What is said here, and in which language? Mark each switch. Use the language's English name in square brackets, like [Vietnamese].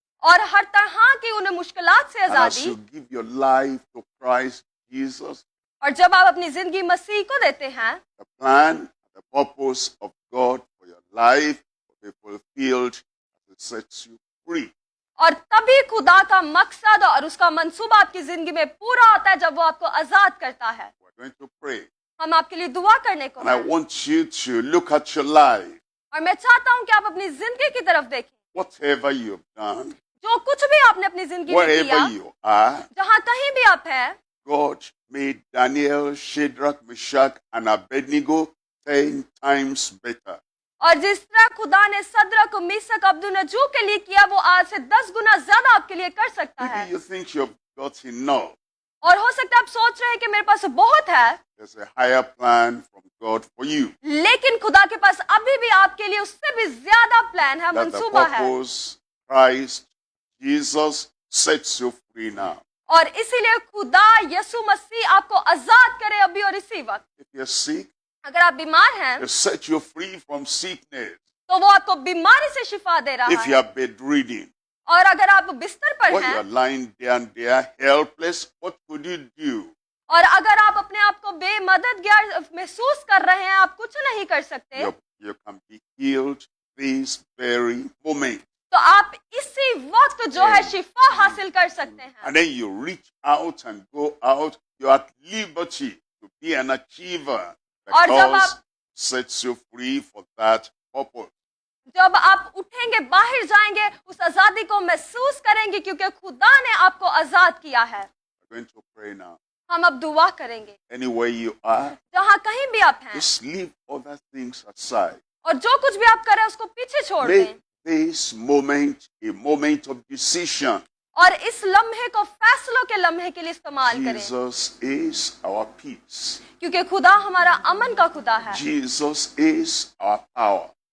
[Hindi] और हर तरह की उन मुश्किलात से [English] And as [Hindi] आजादी। [English] you give your life to Christ Jesus, [Hindi] और जब आप अपनी जिंदगी मसीह को देते हैं, [English] the plan, the purpose of God for your life will be fulfilled as it sets you free. [Hindi] और तभी खुदा का मकसद और उसका मंसूबा आपकी जिंदगी में पूरा होता है जब वो आपको आजाद करता है। [English] We're going to pray. [Hindi] हम आपके लिए दुआ करने को [English] And I [Hindi] हैं। [English] want you to look at your life. [Hindi] और मैं चाहता हूं कि आप अपनी जिंदगी की तरफ देखें। [English] Whatever you've done, [Hindi] जो कुछ भी आपने अपनी जिंदगी में किया, [English] wherever you are, [Hindi] जहां कहीं भी आप हैं, [English] God made Daniel, Shadrach, Meshach, and Abednego 10 times better. [Hindi] और जिस तरह खुदा ने सदरक, मीसक, अब्दुन्नजू के लिए किया वो आज से 10 गुना ज्यादा आपके लिए कर सकता है। [English] Maybe you think you've got enough. [Hindi] और हो सकता है आप सोच रहे हैं कि मेरे पास बहुत है, [English] There's a higher plan from God for you. [Hindi] लेकिन खुदा के पास अभी भी आपके लिए उससे भी ज्यादा प्लान है, [English] That the [Hindi] मंसूबा है। [English] purpose, Christ, Jesus sets you free now. [Hindi] और इसीलिए खुदा यीशु मसीह आपको आजाद करे अभी और इसी वक्त। [English] If you're sick, [Hindi] अगर आप बीमार हैं [English] He'll set you free from sickness. [Hindi] तो वो आपको बीमारी से शिफा दे रहा [English] If you [Hindi] है। [English] are bedridden, [Hindi] और अगर आप बिस्तर पर [English] when you [Hindi] हैं [English] are lying there and there helpless, what could you do? [Hindi] और अगर आप अपने आप को बेमददगार महसूस कर रहे हैं, आप कुछ नहीं कर सकते, [English] You can be healed this very moment. [Hindi] तो आप इसी वक्त जो है शिफा हासिल कर सकते हैं। [English] And then you reach out and go out. You're at liberty to be an achiever [Hindi] और जब [English] because [Hindi] आप [English] sets you free for that purpose. [Hindi] जब आप उठेंगे, बाहर जाएंगे, उस आजादी को महसूस करेंगे क्योंकि खुदा ने आपको आजाद किया है। [English] We're going to pray now. [Hindi] हम अब दुआ करेंगे। [English] Anywhere you are, [Hindi] जहाँ कहीं भी आप हैं [English] just leave other things aside. [Hindi] और जो कुछ भी आप करें उसको पीछे छोड़ दें [English] Make this moment a moment of decision. [Hindi] और इस लम्हे को फैसलों के लम्हे के लिए इस्तेमाल करें, [English] Jesus is our peace. [Hindi] क्योंकि खुदा हमारा अमन का खुदा है [English] Jesus is our power.